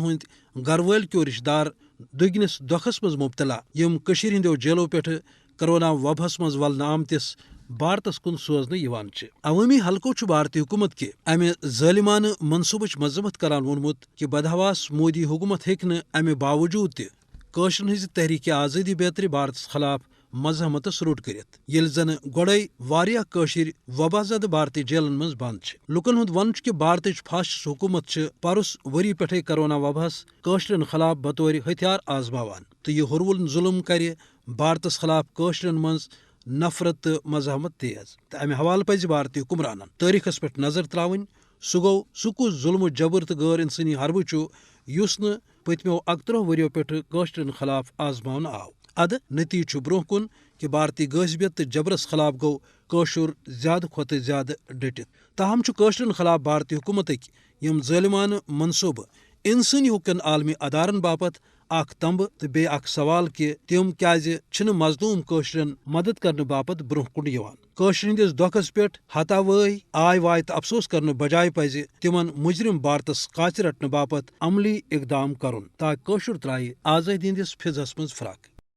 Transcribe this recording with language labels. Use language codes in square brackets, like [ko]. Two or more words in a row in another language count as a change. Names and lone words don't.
[ks] ہند گھر ول کیو رشتہ دار دگنس دکھس مز مبتلا یم ہندیو جیلو پہ کرونا وباہس مز ولنہ آمتس بھارتس کن سوزنہ عوامی حلقو بھارتی حکومت کہ امہ ظالمانہ منصوبچ مذمت کران وونمت کہ بدحواس مودی حکومت ہیکہ امہ باوجود تہ کاشرن ہز تحریک آزادی بیتر بھارتس خلاف مزاحمتس روٹ کرت یل زن گوڑے واریاہ کاشر وبا زدہ بھارتی جیلن مز بند لکن ہند ون کہ بھارتچ فاشسٹ حکومت پرس وری پٹھے کرونا وباہس کاشرن خلاف بطور ہتھیار آزماوان تو یہ ہرول ظلم کرِ بھارتس خلاف کاشرن مز نفرت تو مزاحمت تیز تو امہ حوالہ پزِ بھارتی حکمرانن تاریخس پہ نظر تراؤن سہ گو سہ کس ظلم و جبر تو غیر انسانی حربہ یس نہ پتمو 31 وریو پہ کاشرن خلاف آزماؤنہ آو اد نتیجہ برہ کن کہ بھارتی غاصبیت تو جبرس خلاف گو کاشر زیادہ کھت زیادہ ڈٹت تاہم کاشرن خلاف بھارتی حکومتک یم ظالمانہ منصوبہ انسانی حقوقن عالمی ادارن باپت اخ تمبہ تو بی اخ سوال کہ تم کیازِ چھنہ مظلوم کاشرن مدد کرنے باپت برہ کن یوان کاشر ہندس دکھس پہ ہتا وٲے آے وائے تو افسوس کرنے بجائے پزِ تمن مجرم بھارتس قاچ رٹنے باپت عملی اقدام کرن تاکہ کاشر ترائے آزادی ہندس فضحس مز فراق